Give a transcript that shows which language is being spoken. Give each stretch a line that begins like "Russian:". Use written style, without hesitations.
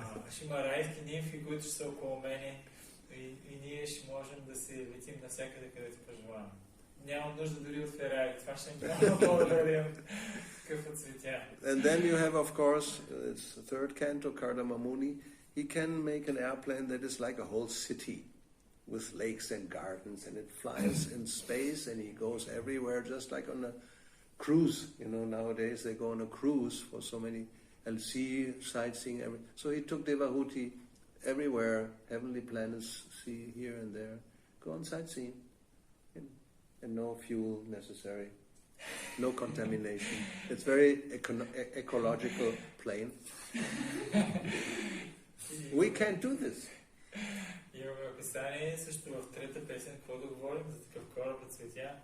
Bulgarian: Ще има райски нимфи, които ще са около мене и ние ще можем да се летим навсякъде, където пожелаем. Няма нужда дори от Ферари, това ще е много по-добре.
English: And then you have, of course, it's the third canto, Kardama Muni. He can make an airplane that is like a whole city with lakes and gardens, and it flies in space and he goes everywhere just like on a cruise. Nowadays they go on a cruise for so many, and see, sightseeing. So he took Devahuti everywhere, heavenly planets, see here and there. Go on sightseeing. And no fuel necessary. No contamination. It's very ecological plane. We can't do this.
Bulgarian: Имаме описание също в трета песен, какво да говорим за такъв кораб от цветя.